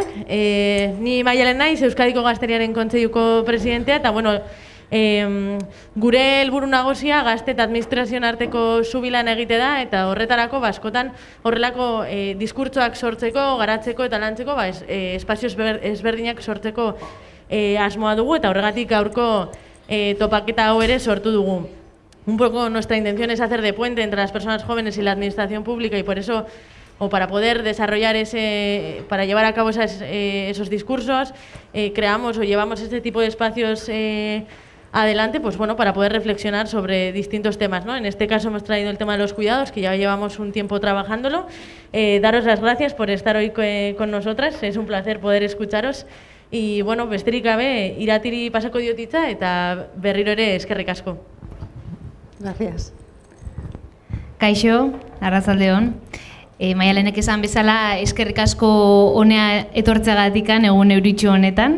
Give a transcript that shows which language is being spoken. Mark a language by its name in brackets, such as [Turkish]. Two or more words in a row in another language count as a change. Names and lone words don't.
[Basque] Ni Maialen naiz, Euskadiko Gazteriaren Kontseiluko presidentea, eta bueno, gure helburu nagusia gazte eta administrazioen arteko subilan egite da, eta horretarako askotan horrelako diskurtsoak sortzeko, garatzeko eta lantzeko espazio ezberdinak sortzeko asmoa dugu, eta horregatik gaurko topaketa hau ere sortu dugu. [Spanish] Un poco nuestra intención es hacer de puente entre las personas jóvenes y la administración pública, y por eso, o para poder desarrollar para llevar a cabo esos discursos, creamos o llevamos este tipo de espacios adelante, pues bueno, para poder reflexionar sobre distintos temas, ¿no? En este caso hemos traído el tema de los cuidados, que ya llevamos un tiempo trabajándolo. Daros las gracias por estar hoy con nosotras, es un placer poder escucharos. Y bueno, [Basque] besterik gabe, iratiri pasako diotitza eta berriro ere eskerrik asko. [Spanish] Gracias. [Basque] Kaixo, arratsaldeon. Maialenek esan bezala eskerrik asko honea etortzeagatikan egun euritxo honetan.